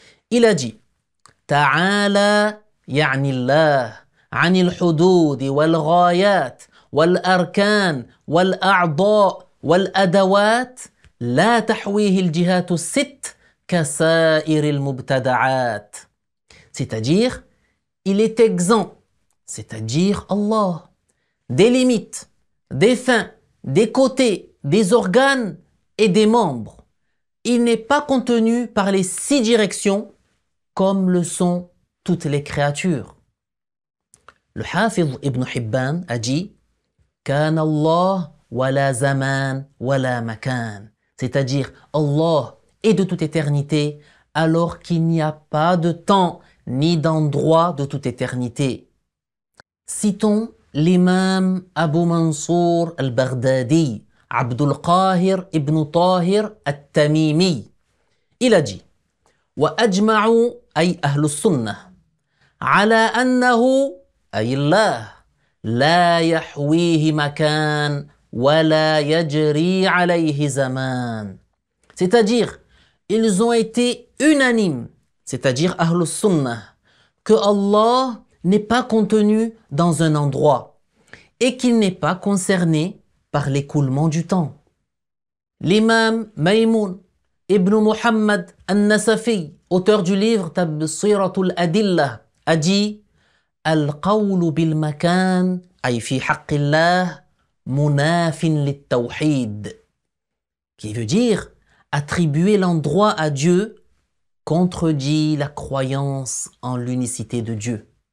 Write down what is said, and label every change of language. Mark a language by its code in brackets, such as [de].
[fr] Il a dit [ar] Ta'ala يعني الله عن الحدود والغايات والأركان والأعضاء والأدوات لا تحويه الجهات الست كسائر المبتدعات. [fr] C'est-à-dire, il est exempt, c'est-à-dire Allah, des limites, des fins, des côtés, des organes et des membres. Il n'est pas contenu par les 6 directions comme le sont toutes les créatures. Le Hafiz ibn Hibban a dit [ar] Kan Allah wa la zaman wa la makan. [fr] C'est-à-dire Allah est de toute éternité alors qu'il n'y a pas de temps ni d'endroit de toute éternité. Citons l'imam Abu Mansour al-Baghdadi, Abdul Qahir ibn Tahir al-Tamimi. Il a dit [ar] وأجمعوا أي أهل السنة على أنه أي الله لا يحويه مكان ولا يجري عليه زمان. [fr] C'est-à-dire, ils ont été unanimes, c'est-à-dire Ahlus Sunnah, que Allah n'est pas contenu dans un endroit et qu'il n'est pas concerné par l'écoulement du temps. L'imam Maïmoun ibn Muhammad al-Nasafi, auteur du livre Tabsiratul Adillah, a dit [ar] Al-qawlu bil makan ay fi haqqillah munafin lit tawhid, [fr] qui veut dire attribuer l'endroit à Dieu contredit la croyance en l'unicité de Dieu.